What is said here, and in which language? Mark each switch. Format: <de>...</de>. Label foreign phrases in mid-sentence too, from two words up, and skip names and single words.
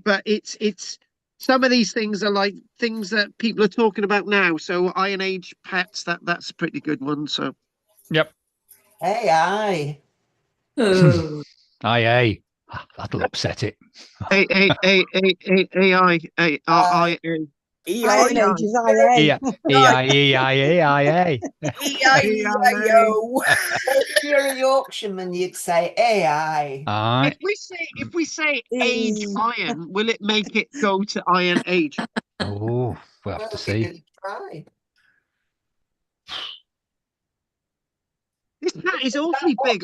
<en>But it's some of these things are like things that people are talking about now. So Iron Age pets, that's a pretty good one. So. Yep. AI. Oh, Aye. That'll upset it. AI. Iron Age is IA. E-I-E-I-E-I-A. E-I-E-I-O. If you're a Yorkshireman, you'd say AI. Aye. If we say Age Iron, will it make it go to Iron Age? Oh, we'll have to see. Try. This cat is awfully big.</en>